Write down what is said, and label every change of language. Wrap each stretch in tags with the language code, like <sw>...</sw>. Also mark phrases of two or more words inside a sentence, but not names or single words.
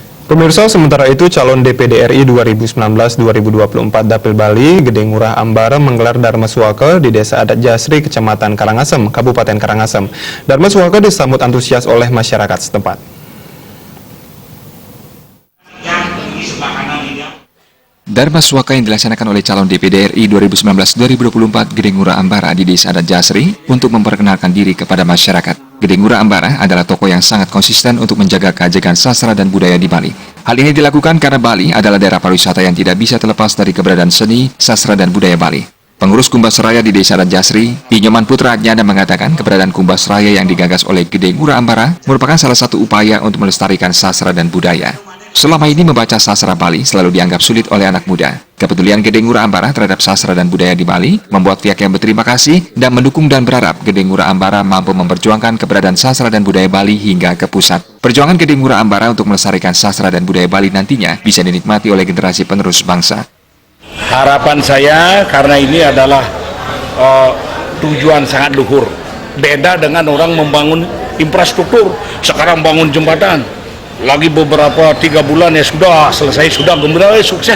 <id>Pemirsa, sementara itu calon DPD RI 2019-2024 Dapil Bali, Gede Ngurah Ambara menggelar Dharma Suaka di Desa Adat Jasri, Kecamatan Karangasem, Kabupaten Karangasem. Dharma Suaka disambut antusias oleh masyarakat setempat. Dharma Suaka yang dilaksanakan oleh calon DPD RI 2019-2024 Gede Ngurah Ambara di Desa Adat Jasri untuk memperkenalkan diri kepada masyarakat. Gede Ngurah Ambara adalah tokoh yang sangat konsisten untuk menjaga keajegan sastra dan budaya di Bali. Hal ini dilakukan karena Bali adalah daerah pariwisata yang tidak bisa terlepas dari keberadaan seni, sastra, dan budaya Bali. Pengurus Kumbas Raya di Desa Adat Jasri, Pinyoman Putra Agnana mengatakan keberadaan Kumbas Raya yang digagas oleh Gede Ngurah Ambara merupakan salah satu upaya untuk melestarikan sastra dan budaya. Selama ini membaca sastra Bali selalu dianggap sulit oleh anak muda. Kepedulian Gede Ngurah Ambara terhadap sastra dan budaya di Bali membuat pihak yang berterima kasih dan mendukung dan berharap Gede Ngurah Ambara mampu memperjuangkan keberadaan sastra dan budaya Bali hingga ke pusat. Perjuangan Gede Ngurah Ambara untuk melestarikan sastra dan budaya Bali nantinya bisa dinikmati oleh generasi penerus bangsa. Harapan saya karena ini adalah tujuan sangat luhur. Beda dengan orang membangun infrastruktur, sekarang bangun jembatan. Lagi beberapa 3 bulan ya sudah selesai, sudah gembira, sukses.</id>